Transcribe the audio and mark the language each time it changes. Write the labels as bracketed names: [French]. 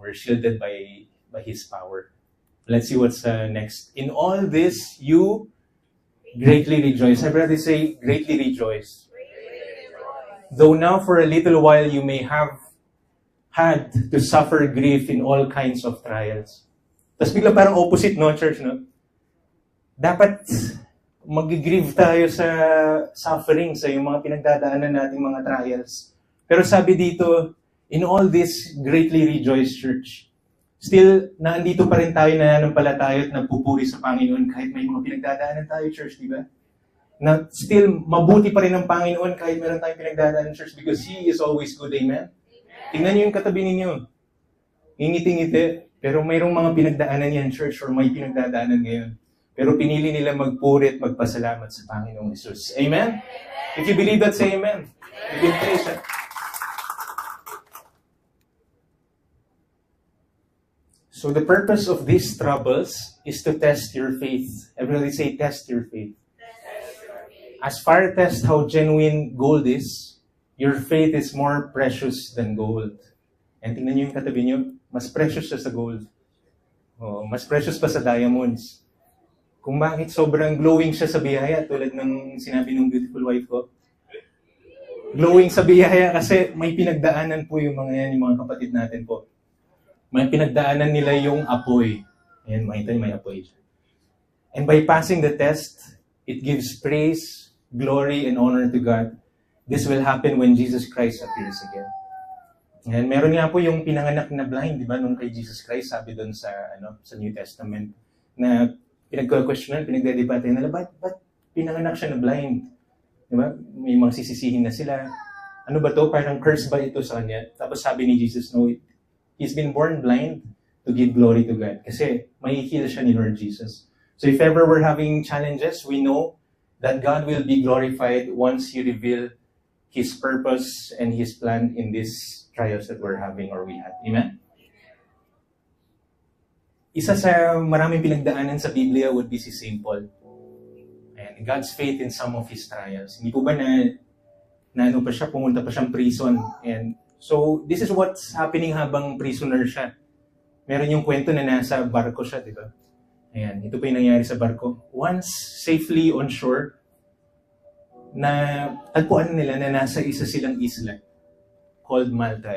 [English] We're shielded by His power. Let's see what's next. In all this, you greatly rejoice. Everybody say, greatly rejoice. Though now for a little while you may have had to suffer grief in all kinds of trials. [Filipino] Tapos bigla parang opposite, no, church, no? Dapat mag-grieve tayo sa suffering, sa yung mga pinagdadaanan nating mga trials. Pero sabi dito, [English] in all this, greatly rejoice, church. [Filipino] Still, naandito pa rin tayo na nanampalataya at nagpupuri sa Panginoon kahit may mga pinagdadaanan tayo, church, di ba? Na still, mabuti pa rin ang Panginoon kahit meron tayong pinagdadaanan, church, [English] because He is always good, [Filipino] amen? Tingnan niyo yung katabi ninyo. Ngingiti-ngiti, pero mayroong mga pinagdaanan yan, church, or may pinagdadaanan ngayon. Pero pinili nila magpuri at magpasalamat sa Panginoong Jesus. Amen? [English] If you believe that, say amen. You can praise it. So the purpose of these troubles is to test your faith. Everybody say, test your faith. As fire tests how genuine gold is, your faith is more precious than gold. [Filipino] And tingnan niyo yung katabi niyo, mas precious siya sa gold. Oh, mas precious pa sa diamonds. Kung bakit sobrang glowing siya sa biyaya, tulad ng sinabi ng [English] beautiful wife [Filipino] ko. Glowing sa biyaya kasi may pinagdaanan po yung mga yan, yung mga kapatid natin po. May pinagdaanan nila yung apoy. Ayan, makita niyo may apoy siya. [English] And by passing the test, it gives praise, glory, and honor to God. This will happen when Jesus Christ appears again. [Filipino] And meron nga po yung pinanganak na blind, di ba, nung kay Jesus Christ, sabi doon sa New Testament, na pinag-questionan, pinagdedebate nila, ba't pinanganak siya na blind? Di ba? May mga sisisihin na sila. Ano ba to? Parang curse ba ito sa kanya? Tapos sabi ni Jesus, [English] no, He's been born blind to give glory to God. [Filipino] Kasi may heal siya ni Lord Jesus. [English] So if ever we're having challenges, we know that God will be glorified once He reveal His purpose and His plan in these trials that we're having or we have. Amen? [Filipino] Isa sa maraming pinagdaanan sa Biblia [English] would be [Filipino] si St. Paul. [English] And God's faith in some of his trials. [Filipino] Hindi po ba na ano pa siya, pumunta pa siyang prison. [English] And so, this is what's happening [Filipino] habang prisoner siya. Meron yung kwento na nasa barko siya, di ba? Ayan, ito pa yung nangyari sa barko. [English] Once safely on shore, [Filipino] na tagpuan nila na nasa isa silang isla called Malta.